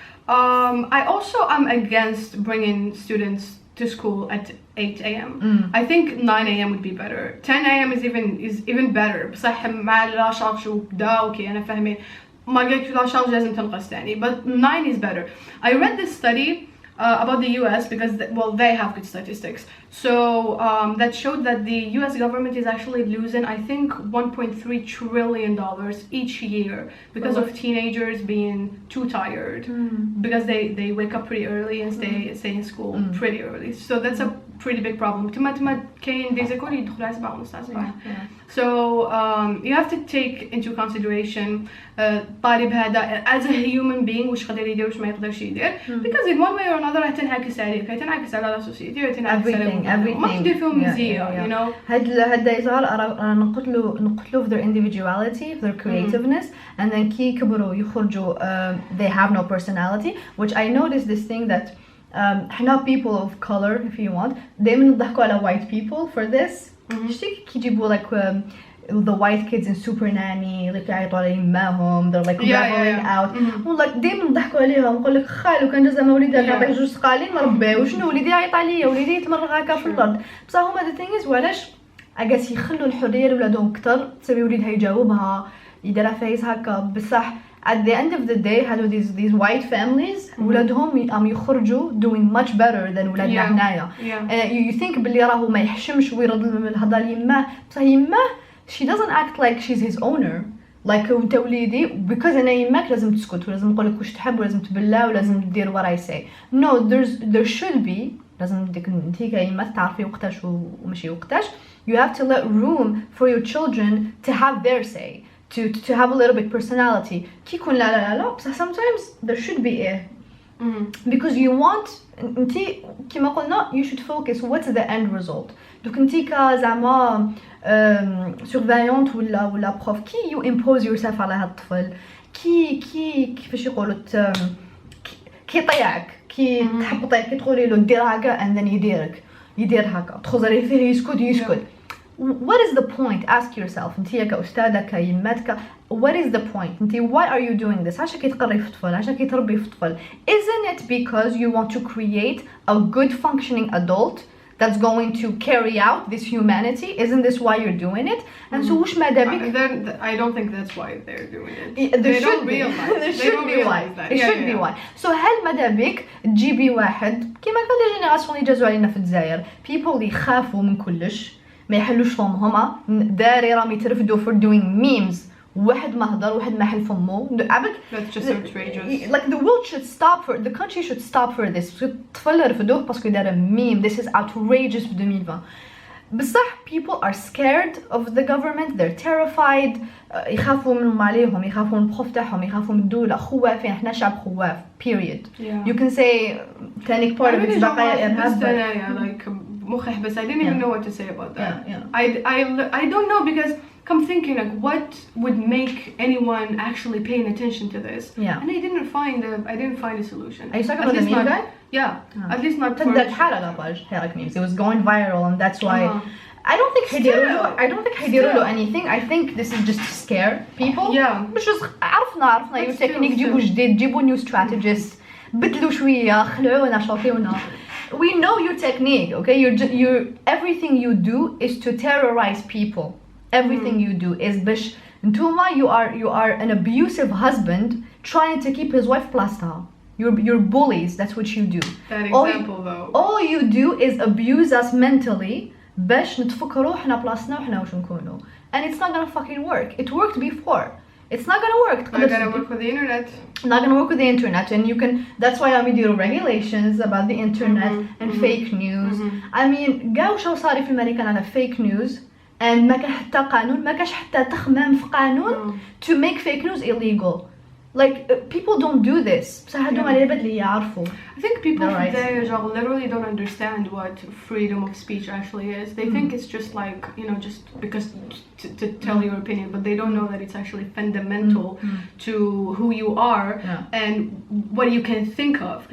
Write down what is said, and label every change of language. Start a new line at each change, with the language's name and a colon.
English: I also am against bringing students to school at 8 a.m. I think 9 a.m. would be better. 10 a.m. is even better.
Arabic: بصح مع لا شارج وبدا اوكي انا فاهمين ما قلت لا شارج لازم تنقص ثاني.
English: But 9 is better. I read this study about the US because they have good statistics. So that showed that the US government is actually losing, I think, $1.3 trillion each year because of teenagers being too tired because they wake up pretty early and stay in school pretty early. So that's a pretty big problem.
Arabic: تما كاين دي زيكول يدخلوا على 7 ونص على الصباح.
English: So you have to take into consideration
Arabic: الطالب هذا
English: as a human being
Arabic: واش يقدر يدير واش ما يقدرش يدير
English: because in one way or another
Arabic: هتنعكس عليك، هتنعكس على la society، هتنعكس على ما تدير فيهم مزية.
English: You know. هاد
Arabic: يظهر نقتلوا في
English: their individuality,
Arabic: في
English: their creativeness, and then
Arabic: كي يكبروا يخرجوا
English: they have no personality, which I noticed this thing that
Arabic: احنا
English: people of color if you want
Arabic: دايما نضحكوا على
English: white people for this.
Arabic: شتي كي يجيبوا
English: like the white kids in Super Nanny like
Arabic: يعيطوا على يماهم
English: they're like rebelling out
Arabic: والله دايما نضحكوا عليهم نقول لك خالو كان جا زعما وليدي نعطيه جوج سقالين نربيه وشنو وليدي يعيط عليا وليدي يتمرغ هكا في الارض. بصح هما
English: the thing is
Arabic: وعلاش اجاس يخلوا الحريه لولادهم اكثر تسوي وليدها يجاوبها يديرها فايس هكا. بصح
English: at the end of the day
Arabic: هادو
English: these white families
Arabic: ولادهم يخرجوا
English: doing much better than
Arabic: ولادنا هنايا.
English: You think
Arabic: باللي راهو ما يحشمش ويرد الهضره ليماه بصح يماه
English: she doesn't act like she's his owner.
Arabic: like انت وليدي because انا يماك لازم تسكت ولازم نقول لك واش تحب ولازم تبلا ولازم تدير
English: what I say. No, there should be
Arabic: لازم ديك انت كيما تعرفي وقتاش وماشي وقتاش.
English: You have to let room for your children to have their say, to have a little bit personality.
Arabic: كي يكون لا بصح
English: sometimes there should be because you want
Arabic: انت كيما قلنا
English: you should focus what's the end result.
Arabic: دوك انت كزعما surveillante ولا prof كي
English: you impose yourself
Arabic: على هاد الطفل كيفاش يقولوا كي يطيعك كي تحبطيه كي تقولي له دير هكا
English: and then
Arabic: يدير هكا تخزري فيه يسكت.
English: What is the point? Ask yourself.
Arabic: انت كأستاذة كيماتك
English: what is the point?
Arabic: انت
English: why are you doing this?
Arabic: عشان كي تقري في طفل عشان كي تربي في طفل.
English: Isn't it because you want to create a good functioning adult that's going to carry out this humanity? Isn't this why you're doing it? And so
Arabic: وش ما دابك
English: I don't think that's why they're doing it. They don't realize that. It should be why.
Arabic: So هل ما دابك تجيبي واحد كيما قال لي جينيراسيون اللي جازوا علينا في الجزائر people اللي يخافوا من كلش ما يحلوش فمهم داري راهم يترفدوا
English: for doing memes
Arabic: واحد ما هضر واحد ما حل فمو عبك.
English: That's just outrageous. Like the world should stop for the country should stop for this.
Arabic: الطفل رفدوه باسكو دار meme.
English: This is outrageous
Arabic: في 2020. بصح
English: people are scared of the government. They're terrified.
Arabic: يخافوا من عليهم يخافوا من البروف تاعهم يخافوا من الدولة خوافين. احنا شعب خواف period.
English: You can say
Arabic: تانيك
English: part of it's
Arabic: بقايا إرهاب
English: like
Arabic: مخي حبس.
English: I didn't even know what to say about that. I don't know because I'm thinking like what would make anyone actually paying attention to this? And I didn't find a solution. Are you talking about the meme guy? Yeah. At least not for that memes. It was going viral and that's why I don't think
Arabic: حيديروا له
English: anything. I think this is just to scare people.
Arabic: مش عرفنا
English: your technique
Arabic: جيبوا جديد جيبوا
English: new strategists
Arabic: بدلوا شوية خلعونا شوفيونا.
English: We know your technique, okay? You're everything you do is to terrorize people. everything you do is
Arabic: باش نتوما
English: you are an abusive husband trying to keep his wife
Arabic: بلاصتها.
English: You're bullies. That's what you do. That example though. All you do is abuse us mentally
Arabic: باش نتفكروا احنا بلاصتنا وحنا واش نكونوا.
English: And it's not gonna fucking work. It worked before. It's not gonna work. Not gonna work with the internet. Not gonna work with the internet, and you can. That's why we do regulations about the internet and fake news. I mean,
Arabic: قاو شو صار في أمريكا على fake news, and ما كان حتى قانون، ما كانش حتى تخمام في قانون
English: to make fake news illegal. Like people don't do this.
Arabic: بصح هادو العباد اللي يعرفوا.
English: I think people today literally don't understand what freedom of speech actually is. They think it's just like, you know, just because to tell your opinion, but they don't know that it's actually fundamental to who you are and what you can think of.